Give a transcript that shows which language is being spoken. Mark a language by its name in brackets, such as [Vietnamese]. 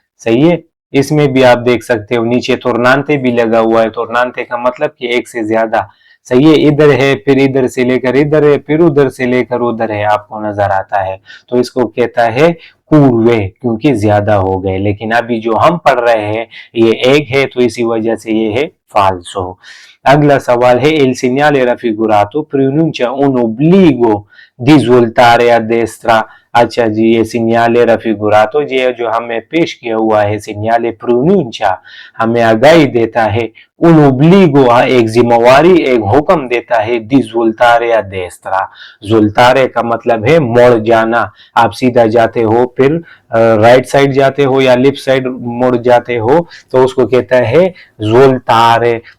[Hindi] सही है, इसमें भी आप देख सकते हो नीचे तोरनांते भी लगा हुआ है, तोरनांते का मतलब कि एक से ज्यादा। सही है, इधर है, फिर इधर से लेकर इधर है, फिर उधर से लेकर उधर है, आपको नजर आता है। तो इसको कहता है कुर्वे, क्योंकि ज्यादा हो गए। लेकिन अभी जो हम पढ़ रहे हैं ये एक है, तो इसी वजह से ये है फाल्सो। अगला सवाल है [Italian] il segnale raffigurato pronuncia un obbligo di svoltare a destra। [Hindi] अच्छा जी, ये सिग्नले raffigurato ये जो हमें पेश किया हुआ है सिग्नले pronuncia हमें आगाही देता है, [Italian] un obbligo [Hindi] एक जिम्मेवारी, एक हुक्म देता है, [Italian] di svoltare a destra। [Hindi] svoltare का मतलब है मोड़ जाना। आप सीधा जाते हो, फिर राइट साइड जाते हो या लेफ्ट साइड मुड़ जाते हो, तो उसको कहता है svoltare।